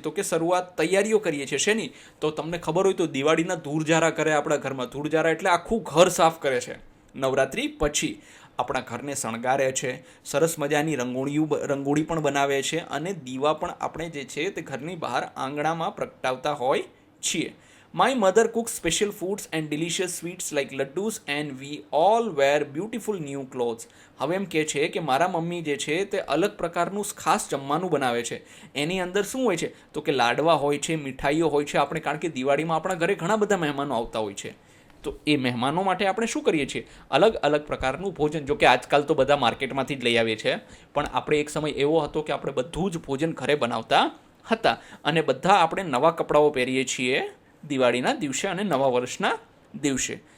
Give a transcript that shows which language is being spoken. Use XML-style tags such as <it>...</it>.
<gu>તો કે તૈયારીઓ કરીએ છીએ. શેની? તો તમને ખબર હોય તો દિવાળીના ધૂળઝારા કરે આપણા ઘરમાં. ધૂળઝારા એટલે આખું ઘર સાફ કરે છે. નવરાત્રિ પછી આપણા ઘરને શણગારે છે, સરસ મજાની રંગોળી પણ બનાવે છે અને દીવા પણ આપણે જે છે તે ઘરની બહાર આંગણામાં પ્રગટાવતા હોય છીએ.</gu> <en>My mother cooks special foods and delicious sweets like laddus and we all wear beautiful new clothes.</en> <gu>હવે એમ કહે છે કે મારા મમ્મી જે છે તે અલગ પ્રકારનું ખાસ જમવાનું બનાવે છે. એની અંદર શું હોય છે? તો કે લાડવા હોય છે, મીઠાઈઓ હોય છે. આપણે કારણ કે દિવાળીમાં આપણા ઘરે ઘણા બધા મહેમાનો આવતા હોય છે, તો એ મહેમાનો માટે આપણે શું કરીએ છીએ? અલગ અલગ પ્રકારનું ભોજન. જો કે આજકાલ તો બધા માર્કેટમાંથી જ લઈ આવીએ છીએ, પણ આપણે એક સમય એવો હતો કે આપણે બધું જ ભોજન ઘરે બનાવતા હતા અને બધા આપણે નવા કપડાઓ પહેરીએ છીએ દિવાળીના દિવસે અને નવા વર્ષના દિવસે.</gu>